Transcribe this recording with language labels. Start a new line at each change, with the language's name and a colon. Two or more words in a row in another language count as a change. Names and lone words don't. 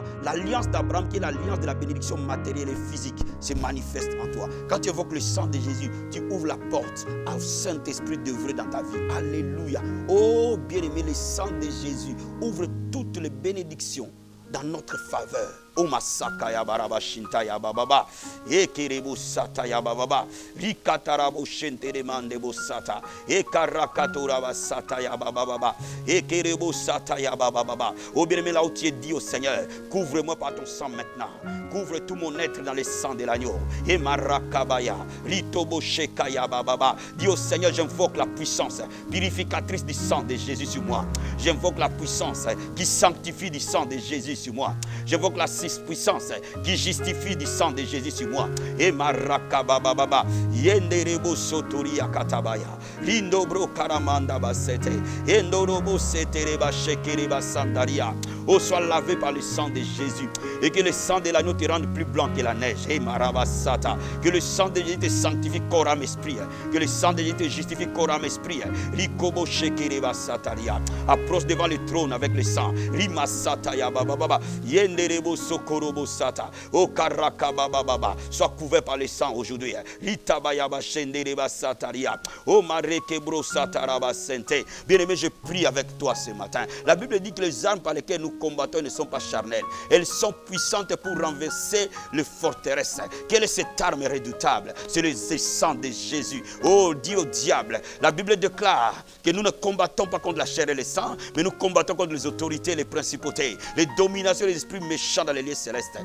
French: L'alliance d'Abraham, qui est l'alliance de la bénédiction matérielle et physique, se manifeste en toi. Quand tu invoques le sang de Jésus, tu ouvres la porte au Saint-Esprit d'œuvrer dans ta vie. Alléluia. Oh, bien-aimé, le sang de Jésus ouvre toutes les bénédictions dans notre faveur. O masaka ya baraba shinta ya bababa ekerebo sata ya bababa rikatarabo shentere mande bosata ekarakatora basata ya bababa ekerebo sata ya bababa. Oh bien-aimé, là où tu es, dit au Seigneur, couvre-moi par ton sang maintenant. Couvre tout mon être dans le sang de l'agneau. Et marakabaya ritobo sheka ya bababa. Dis au Seigneur, j'invoque la puissance purificatrice du sang de Jésus sur moi. J'invoque la puissance qui sanctifie du sang de Jésus sur moi. J'invoque la puissance qui justifie du sang de Jésus sur moi. Et marakababa yenderebo sotoria katabaya lindobro karamanda basete endorobo setereba shekereba sandaria. Oh, sois lavé par le sang de Jésus et que le sang de l'agneau te rende plus blanc que la neige. Et marabasata, que le sang de Jésus te sanctifie corps âme esprit, que le sang de Jésus te justifie corps âme esprit. Rikobo shekereba sataria. Approche devant le trône avec le sang. Rimasata ya bababa yenderebo sokorobo sata. Oh karaka bababa, sois couvert par le sang aujourd'hui. Ritabayaba shendereba sataria. Oh marekebro sataraba sente. Bien-aimé, je prie avec toi ce matin. La Bible dit que les armes par lesquelles nous combattants ne sont pas charnelles. Elles sont puissantes pour renverser les forteresses. Quelle est cette arme redoutable? C'est le sang de Jésus. Oh, dis au diable. La Bible déclare que nous ne combattons pas contre la chair et le sang, mais nous combattons contre les autorités, les principautés, les dominations des esprits méchants dans les lieux célestes.